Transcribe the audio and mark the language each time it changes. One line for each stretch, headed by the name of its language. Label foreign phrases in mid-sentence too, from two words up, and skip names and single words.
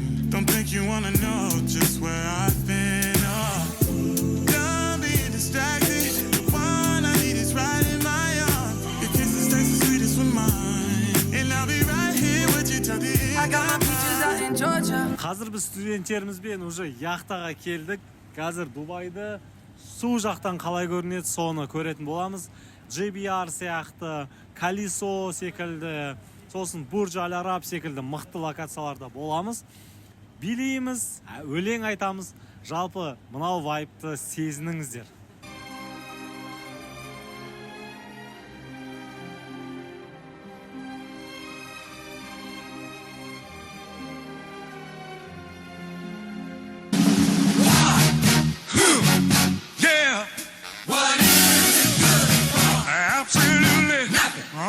English: Don't think you wanna know just where I've been. Done being distracted. The one I need is right in my arms. Your kisses taste the sweetest with mine, and I'll be right here with you till the end. I got my peaches out in Georgia.
Kazakh: Қазір біз студенттерімізбен уже яхтаға келдік. Қазір Дубайды су жақтан қалай көрінеді, соны көретін боламыз. JBR сияқты, Колесо секілді, сосын Бурдж Аль Араб секілді мықты локацияларда боламыз. Билейміз, өлең айтамыз, жалпы мынау вайпты сезініңіздер.
English: Yeah. What is it good for? Absolutely nothing.